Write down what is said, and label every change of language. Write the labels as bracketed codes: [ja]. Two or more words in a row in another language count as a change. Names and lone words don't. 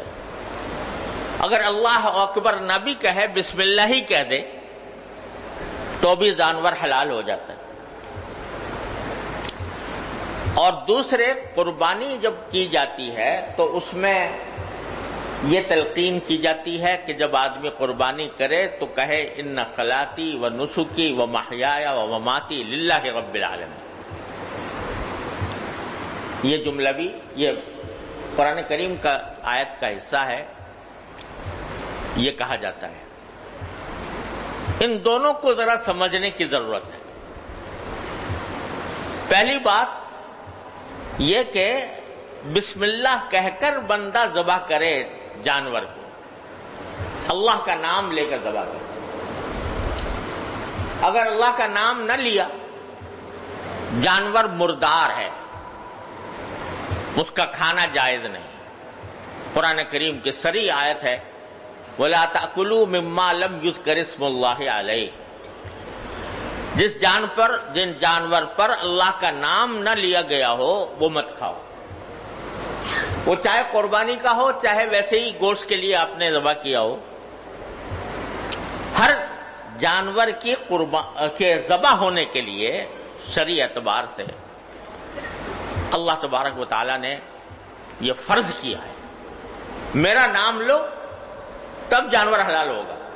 [ur] اگر اللہ اکبر نہ بھی کہے، بسم اللہ ہی کہہ دے، تو بھی جانور حلال ہو جاتا ہے۔ اور دوسرے، قربانی جب کی جاتی ہے تو اس میں یہ تلقین کی جاتی ہے کہ جب آدمی قربانی کرے تو کہے [ar] ان صلاتی و نسکی و محیایا و مماتی للہ رب العالمین۔ [ur] یہ جملہ بھی یہ قرآن کریم کا آیت کا حصہ ہے، یہ کہا جاتا ہے۔ ان دونوں کو ذرا سمجھنے کی ضرورت ہے۔ پہلی بات یہ کہ بسم اللہ کہہ کر بندہ ذبح کرے جانور کو، اللہ کا نام لے کر ذبح کرے۔ اگر اللہ کا نام نہ لیا، جانور مردار ہے، اس کا کھانا جائز نہیں۔ قرآن کریم کی صریح آیت ہے، [ar] وَلَا تَأْكُلُوا مِمَّا لَمْ يُذْكَرِ اسْمُ اللَّهِ عَلَيْهِ۔ [ur] جن جانور پر اللہ کا نام نہ لیا گیا ہو وہ مت کھاؤ، وہ چاہے قربانی کا ہو چاہے ویسے ہی گوشت کے لیے آپ نے ذبح کیا ہو۔ ہر جانور کے ذبح ہونے کے لیے شرعی اعتبار سے اللہ تبارک و تعالیٰ نے یہ فرض کیا ہے، میرا نام لو تب جانور حلال ہوگا۔